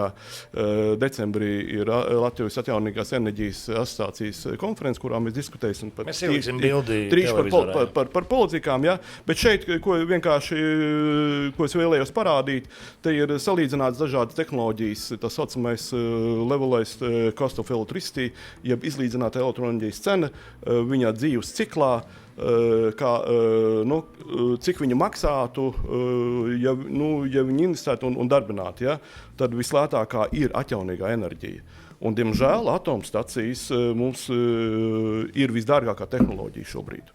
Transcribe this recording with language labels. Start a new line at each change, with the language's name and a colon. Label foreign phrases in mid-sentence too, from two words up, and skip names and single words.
Latvian: decembrī ir Latvijas atjaunīgās enerģijas asociācijas konferences, kurā mēs diskutēsim par par politikām, ja? Bet šeit, ko es vēlējos parādīt, te ir salīdzināts dažādas tehnoloģijas, tā saucamais
English: levelized cost of electricity,
Latvian: jeb izlīdzināta elektroenerģijas cena viņa dzīves ciklā, cik viņa maksātu, ja viņi investētu un darbinātu, ja? Tad vislētākā ir atjaunīgā enerģija. Un, diemžēl, atomstacijas mums ir visdārgākā tehnoloģija šobrīd.